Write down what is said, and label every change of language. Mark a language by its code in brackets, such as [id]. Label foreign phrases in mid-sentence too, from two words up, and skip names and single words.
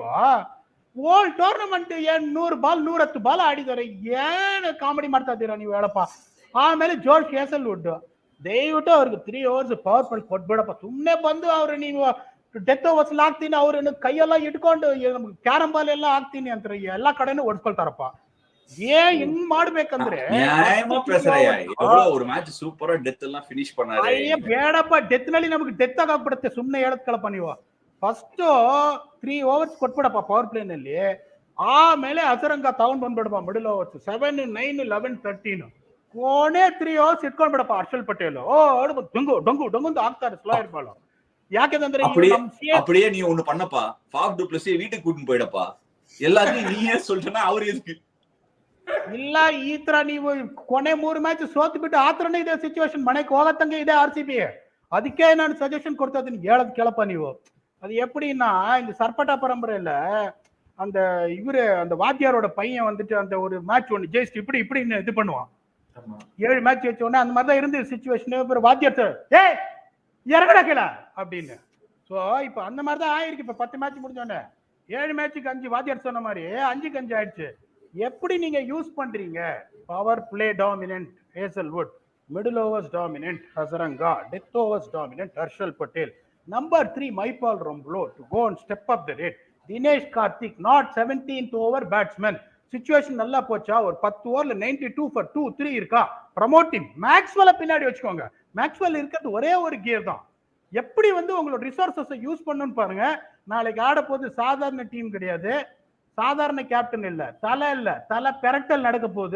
[en] old tournament [kn] ಏನ್ 100 ಬಾಲ್ 110 ಬಾಲ್ ಆಡಿದ್ದಾರೆ, ಏನ್ ಕಾಮಿಡಿ ಮಾಡ್ತಾ ಇದ್ದೀರಾ ನೀವು ಹೇಳಪ್ಪ. ಆಮೇಲೆ ಜೋಶ್ ಹೇಸಲ್ವುಡ್, ದಯವಿಟ್ಟು ಅವ್ರಿಗೆ 3 [en] overs power play [kn] ಕೊಟ್ಬೇಡಪ್ಪ. ಸುಮ್ಮನೆ ಬಂದು ಅವ್ರು ನೀವು [en] death overs [kn] ಹಾಕ್ತೀನಿ, ಅವ್ರನ್ನ ಕೈಯೆಲ್ಲ ಇಟ್ಕೊಂಡು [en] carrom ball [kn] ಎಲ್ಲ ಹಾಕ್ತೀನಿ ಅಂತ ಎಲ್ಲಾ ಕಡೆನೂ ಹೊಡ್ಸ್ಕೊಳ್ತಾರಪ್ಪ. ಹೆಂಗ್ ಮಾಡ್ಬೇಕಂದ್ರೆ [ta] ஒரு மேட்ச் சூப்பரா டெத் எல்லாம் ஃபினிஷ் பண்ணாரு. [kn] ಬೇಡಪ್ಪ, ಡೆತ್ ನಲ್ಲಿ ನಮಗೆ ಡೆತ್ ಆಗಾಗ್ಬಿಡುತ್ತೆ. ಸುಮ್ಮನೆ ಹೇಳತ್ಕಳಪ್ಪ ನೀವು. [en] first 3 overs [kn] ಕೊಟ್ಬಿಡಪ್ಪ [en] power play [kn] ನಲ್ಲಿ, ಆಮೇಲೆ ಹಸರಂಗ ತಗೊಂಡ್ ಬಂದ್ಬಿಡಪ್ಪ [en] middle overs [kn] 7, 9, 11, 13 ಕೊನೆ 3 overs ಇಟ್ಕೊಂಡ್ಬಿಡಪ್ಪ. ಹರ್ಷಲ್ ಪಟೇಲ್ ಡೊಂಗು ಡೊಂಗು ಡೊಂಗು ಆಗ್ತಾರೆ [en] slower ball. [kn] ಯಾಕಂದ್ರೆ [ta] அப்படியே நீ ஒண்ணு பண்ணப்பா, ஃபாஃப் டு பிளஸ் வீட்டுக்கு கூட்டிட்டு போயிடப்பா. எல்லாத்தையும் நீயே சொல்றனா அவர் எதுக்கு [kn] ಇಲ್ಲ? ಈ ತರ ನೀವು ಕೊನೆ 3 ಮ್ಯಾಚ್ ಸೋತ್ ಬಿಟ್ಟು ಆ ತರನೇ ಇದೆ ಸಿಚುವೇಶನ್, ಮನೆಗೆ ಹೋಗತ್ತಂಗೆ ಇದೆ RCB. ಅದಕ್ಕೆ ನಾನು ಸಜೆಷನ್ ಕೊಡ್ತಾ ಇದ್ದೀನಿ, ಹೇಳದ್ ಕೇಳಪ್ಪ ನೀವು. [ta] அது எப்படின்னா, இந்த சர்பட்டா பரம்பரையில அந்த இவரு அந்த வாத்தியாரோட பையன் வந்துட்டு அந்த ஒரு மேட்ச் ஒன்று ஜெயிச்சு இப்படி இது பண்ணுவான். 7 மேட்ச் வச்ச உடனே அந்த மாதிரிதான் இருந்தது சிச்சுவேஷன். வாத்தியார் இறங்கடா கீழ அப்படின்னு. ஸோ இப்போ அந்த மாதிரிதான் ஆயிருக்கு. இப்போ 10 மேட்ச் முடிஞ்சோடனே 7 மேட்சுக்கு 5 வாத்தியார் சொன்ன மாதிரி 5க்கு 5 ஆயிடுச்சு. எப்படி நீங்க யூஸ் பண்றீங்க? [en] power play dominant Hazlewood, middle overs dominant Hasaranga, death overs dominant Harshal Patel, number 3 மைபால் ரொம்ப்ளோ to go and step up the rate. தினேஷ் கார்த்திக் not 17th over batsman. [ta] சிச்சுவேஷன் நல்லா போச்சா, ஒரு 10 ஓவர்ல 92 for 2, 3 இருக்கா, [en] promote team. [ta] மேக்ஸ்வெல்ல பின்னாடி வச்சுக்கோங்க. மேக்ஸ்வெல் இருக்கிறது ஒரே ஒரு கியர் தான். எப்படி வந்து உங்களோட [en] resources use [ta] பண்ணணும்னு பாருங்க. நாளைக்கு ஆட போது சாதாரண டீம் கிடையாது, சாதாரண கேப்டன் இல்ல, தலை பெரட்டல் நடக்க போகுது.